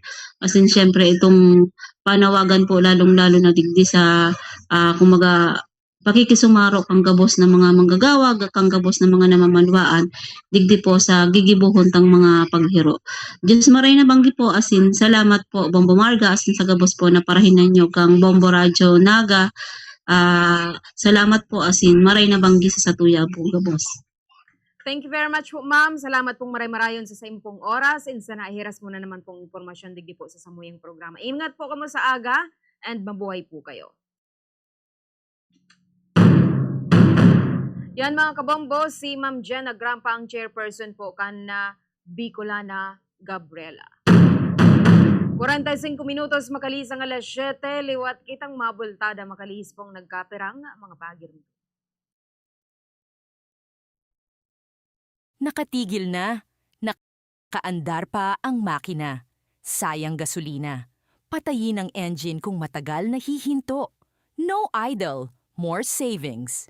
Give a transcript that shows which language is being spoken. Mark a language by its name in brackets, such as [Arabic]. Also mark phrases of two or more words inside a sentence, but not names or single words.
[Bikol] Asin syempre itong panawagan po lalong-lalo na digdi sa kumaga pakikisumaro kang gabos na mga manggagawa, kang gabos na mga namamanwaan, digdi po sa gigibuhon tang mga paghiro. Diyos maray na banggi po asin salamat po Bombo Marga asin sa gabos po na parahinan nyo kang Bombo Radyo Naga. Salamat po asin maray na banggi sa satuya po gabos. [English] Thank you very much po ma'am. [Bikol] Salamat pong maray-marayon sa impong oras and sa naihiras mo na naman pong impormasyon digdi po sa samuyang programa. Ingat po kamo sa aga and mabuhay po kayo. Yan mga kabombo, si Ma'am Jen Agrampa ang chairperson po kan Bicolana Gabriela. 45 minutos makalis ang alas 7, liwat kitang mabultada makalis pong nagkapirang mga pagir. [Filipino] Nakatigil na, nakaandar pa ang makina. Sayang gasolina. Patayin ang engine kung matagal na hihinto. [English] No idle, more savings.